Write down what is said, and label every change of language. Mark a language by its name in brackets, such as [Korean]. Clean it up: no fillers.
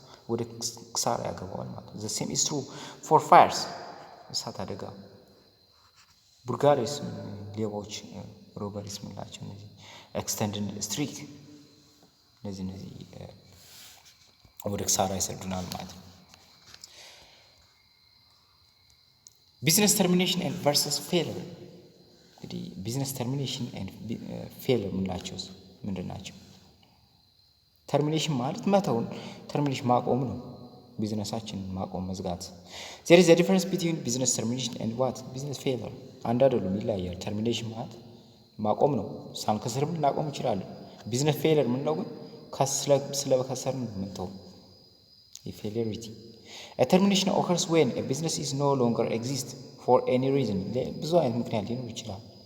[Amharic] ወደ ክሳራ ያገባዋል ማለት ነው። [English] The same is true for fires. [Amharic] እሳት አደጋ፣ ቡርጋሪስ፣ ሌቦች፣ ሮበሪስ ምንላቸው እነዚህ ኤክስተንድድ ስትሪት እነዚህ ወደ ክሳራ ይሰዱናል ማለት ነው። ቢዝነስ ተርሚኔሽን ኤንድ ቨርሰስ ፌለር። እንግዲህ ቢዝነስ ተርሚኔሽን ኤንድ ፌለር ምንላቸው ምንድን ናቸው? ተርሚኔሽን ማለት መተውን፣ ተርሚኔሽን ማቆም ነው። ቢዝነሳችን ማቆም፣ መዝጋት። [English] there is a difference between business termination and what business failure። [Amharic] አንድ አይደሉም፣ ይለያያል። ተርሚኔሽን ማለት ማቆም ነው፣ ሳንከስርም ልናቆም እንችላለን። ቢዝነስ ፌለር ምንለው ግን ስለከሰርን ምንተው የፌለሪቲ። [English] A termination occurs when a business is no longer exist for any reason። [Amharic] ብዙ አይነት ምክንያት ሊኖር ይችላል።